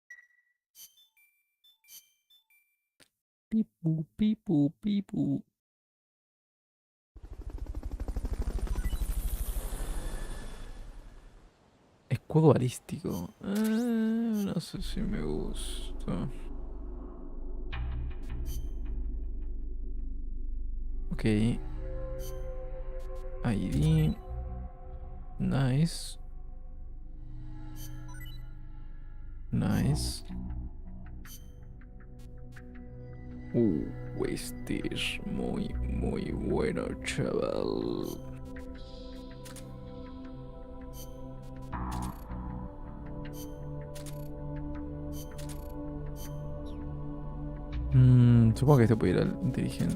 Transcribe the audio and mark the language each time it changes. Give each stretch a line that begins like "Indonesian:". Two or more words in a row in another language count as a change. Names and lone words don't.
Spanish: Pipu, pipu, pipu. Escudo balístico. No sé si me gusta. Ok. ID. Nice. Nice. Este es muy, muy bueno, chaval. Supongo que este puede ir al inteligente.